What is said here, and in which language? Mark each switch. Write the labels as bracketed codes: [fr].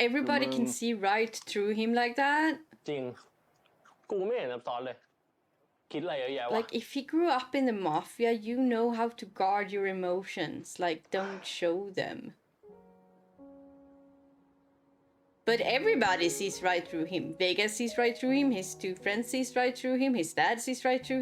[en] everybody can see right through him like that? [th] จริง กูไม่เห็นซับซ้อนเลย คิดอะไรเยอะแยะวะ [en] Like, if he grew up in the mafia, you know how to guard your emotions. Like, don't show them. But everybody sees right through him. Vegas sees right through him. His two friends sees right through him. His dad sees right through